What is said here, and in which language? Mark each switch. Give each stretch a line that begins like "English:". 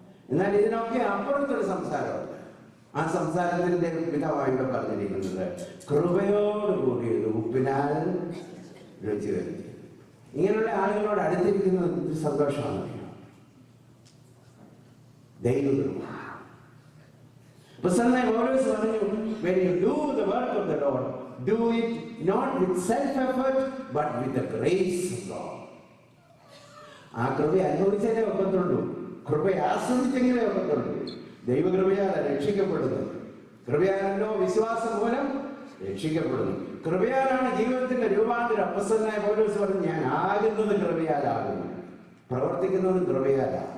Malayalam: എന്നാൽ ഇതിനൊക്കെ അപ്പുറത്തൊരു സംസാരമുണ്ട്. ആ സംസാരത്തിന്റെ വിധമായി ഇവിടെ പറഞ്ഞിരിക്കുന്നത് കൃപയോട് കൂടിയത് ഉപ്പിനാൽ രുചി വരുത്തി. ഇങ്ങനെയുള്ള ആളുകളോട് അടുത്തിരിക്കുന്നത് സന്തോഷമാണ്. ദൈവകൃപ. അപ്പോസ്തലനായ പൗലോസ് പറഞ്ഞു,
English: when you do the work of the Lord, do it not with self effort but with the grace of God.
Malayalam: ആ കൃപ അനുഭവിച്ചേ ഒക്കത്തുള്ളൂ, കൃപ ആസ്വദിച്ചെങ്കിലേ ഒക്കത്തുള്ളൂ. ദൈവകൃപയാൽ രക്ഷിക്കപ്പെടുന്നത്. കൃപയാലല്ലോ വിശ്വാസം മൂലം രക്ഷിക്കപ്പെടുന്നു. കൃപയാലാണ് ജീവിതത്തിന്റെ രൂപാന്തരം. അപ്പോസ്തലനായ പൗലോസ് പറഞ്ഞു, ഞാൻ ആകുന്നത് കൃപയാലാകുന്നു, പ്രവർത്തിക്കുന്നതും കൃപയാലാണ്.